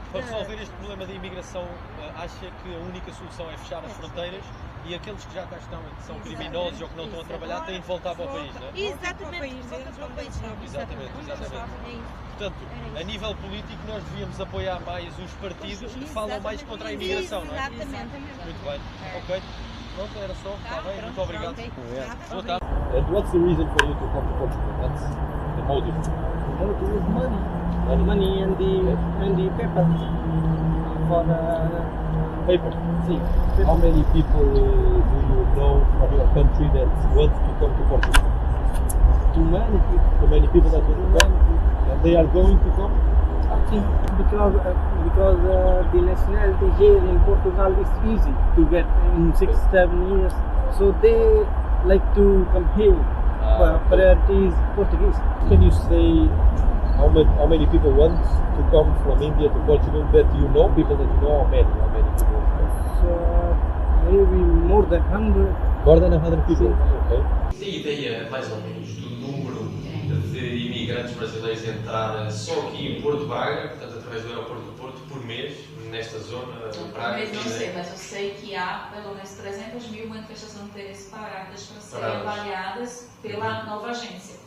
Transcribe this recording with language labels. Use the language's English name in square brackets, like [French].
[Portuguese] Para resolver este problema da imigração, acha que a única solução é fechar as fronteiras e aqueles que já cá estão e que são criminosos ou que não estão a trabalhar têm de voltar para o país, não é? Exatamente, volta para o país. Exatamente. Portanto, a nível político nós devíamos apoiar mais os partidos que falam mais contra a imigração, não é? Exatamente. Muito bem. Ok. Pronto, era só. Está bem, muito obrigado. Boa tarde. [English] And what's the reason for you to come to Portugal? What's the motive? The motive is money. Money and the paper. For Paper. see. How many people do you know from your country that want to come to Portugal? Too many people. Too many people that want to come? And they are going to come? I think because the nationality here in Portugal is easy to get in 6-7 years. So they like to come here. Priority is Portuguese. Can you say how many people want to come from India to Portugal that you know? People that you know, how many people? Maybe more than 100. More than 100 people? Okay. [Portuguese] Tem ideia, mais ou menos, do número de imigrantes brasileiros entrar só aqui em Porto Braga, portanto, através do aeroporto do Porto, por mês, nesta zona de Braga? Por mês não sei, mas eu sei que há pelo menos 300 mil manifestações de interesse paradas para serem avaliadas pela nova agência.